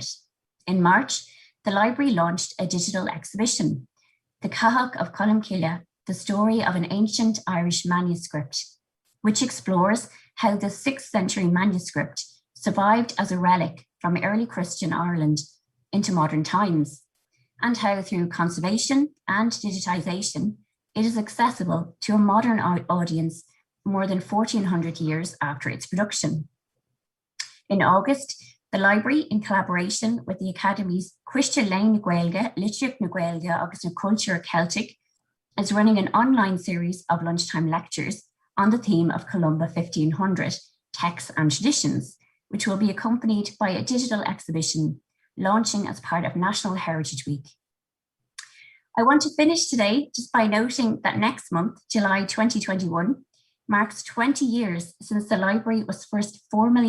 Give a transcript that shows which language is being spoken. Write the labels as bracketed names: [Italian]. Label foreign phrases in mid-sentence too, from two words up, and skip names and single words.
[English] In March, the library launched a digital exhibition, The Cathach of Columcille, the story of an ancient Irish manuscript, which explores how the 6th century manuscript survived as a relic from early Christian Ireland into modern times, and how through conservation and digitisation, it is accessible to a modern audience more than 1400 years after its production. In August, the library, in collaboration with the Academy's [Irish] Cuiste Léinn na Gaeilge, Litríocht na Gaeilge agus na [English] Culture Celtic, is running an online series of lunchtime lectures on the theme of Columba 1500, Texts and Traditions, which will be accompanied by a digital exhibition launching as part of National Heritage Week. I want to finish today just by noting that next month, July 2021, marks 20 years since the library was first formally